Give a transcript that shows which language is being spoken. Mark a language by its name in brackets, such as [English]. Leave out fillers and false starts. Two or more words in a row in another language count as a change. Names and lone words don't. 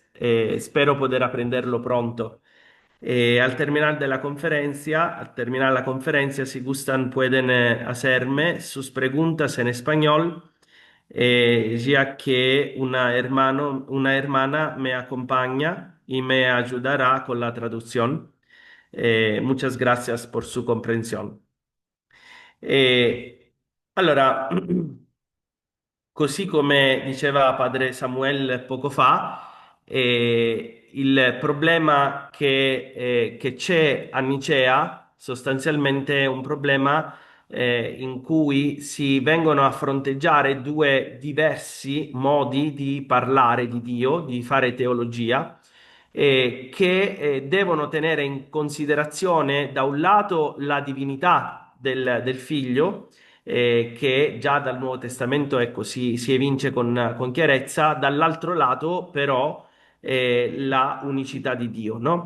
[Spanish] Espero poder aprenderlo pronto. Al terminar la conferencia, si gustan, pueden hacerme sus preguntas en español, ya que una hermana me acompaña y me ayudará con la traducción. Muchas gracias por su comprensión. [Italian] Eh, allora, Così come diceva padre Samuel poco fa, il problema che c'è a Nicea sostanzialmente è un problema in cui si vengono a fronteggiare due diversi modi di parlare di Dio, di fare teologia, che devono tenere in considerazione da un lato la divinità del figlio, che già dal Nuovo Testamento, ecco, si evince con chiarezza, dall'altro lato però la unicità di Dio, no?